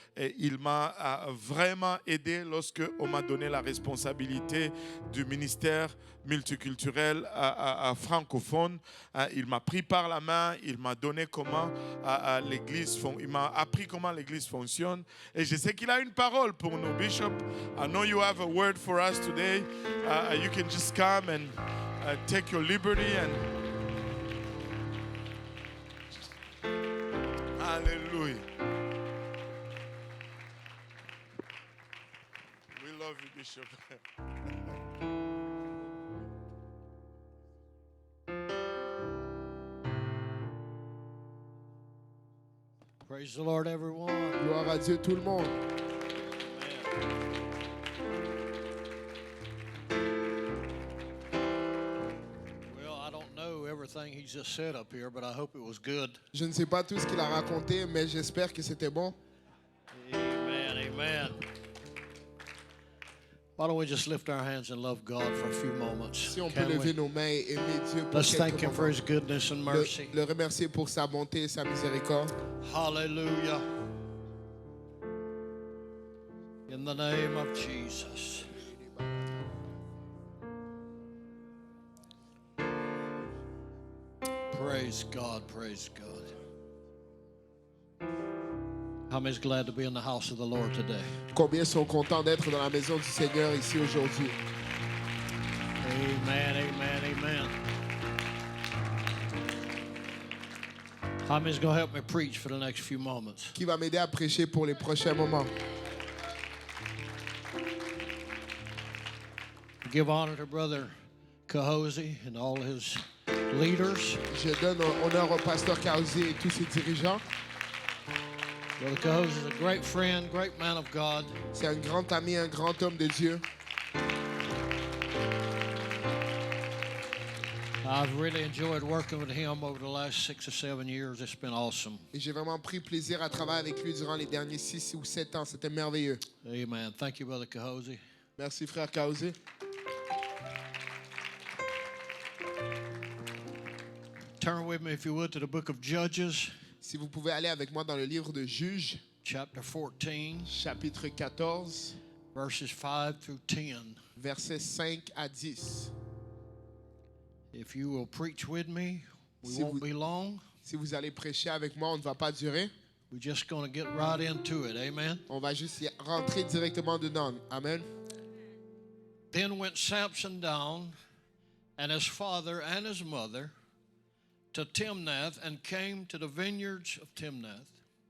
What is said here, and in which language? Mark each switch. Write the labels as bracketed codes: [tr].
[fr] Et il m'a vraiment aidé lorsque on m'a donné la responsabilité du ministère multiculturel francophone. Il m'a pris par la main, il m'a donné comment il m'a appris comment l'église fonctionne. Et je sais qu'il a une parole pour nous, Bishop. [en] I know you have a word for us today. You can just come and take your liberty and hallelujah. We love you, Bishop. Praise the Lord, everyone. [fr] Gloire à Dieu tout le monde. [en] Well, I don't know everything he just said up here, but I hope it was good. [fr] Je ne sais pas tout ce qu'il a raconté, mais j'espère que c'était bon. [en] Amen, amen. Why don't we just lift our hands and love God for a few moments? [fr] Si on peut [en] Can [fr] lever [en] we? [fr] nos mains et aimer Dieu pour [en] Let's thank [fr] quelques [en] him for [fr] moments. [en] his goodness and mercy. [fr] Le remercier pour sa bonté et sa miséricorde. [en] Hallelujah. In the name of Jesus. Praise God, praise God. How many's glad to be in the house of the Lord today? [fr] Combien sont contents d'être dans la maison du Seigneur ici aujourd'hui? [en] Amen, amen, amen. How many's going to help me preach for the next few moments? [fr] Qui va m'aider à prêcher pour les prochains moments? [en] Give honor to Brother Kahozi and all his leaders. [fr] Je donne honneur au pasteur Kaozi et tous ses dirigeants. [en] Brother Kahozi is a great friend, great man of God. [fr] C'est un grand ami, un grand homme de Dieu. [en] I've really enjoyed working with him over the last 6 or 7 years. It's been awesome. [fr] Et j'ai vraiment pris plaisir à travailler avec lui durant les derniers 6 ou 7 ans. C'était merveilleux. [en] Amen. Thank you, Brother Kahozi. [fr] Merci, frère Kaozi. [en] Turn with me, if you would, to the book of Judges, [fr] Si vous pouvez aller avec moi dans le livre de Juges, [en] chapter 14, [fr] chapitre 14, [en] verses 5 through 10. [fr] versets 5 à 10. [en] If you will preach with me, we [fr] Si [en] won't [fr] vous- [en] be long. [fr] Si vous allez prêcher avec moi, on ne va pas durer. [en] We're just going to get right into it. Amen. [fr] On va juste y rentrer directement dedans. Amen. [en] Then went Samson down, and his father and his mother, to Timnath, and came to the vineyards of Timnath.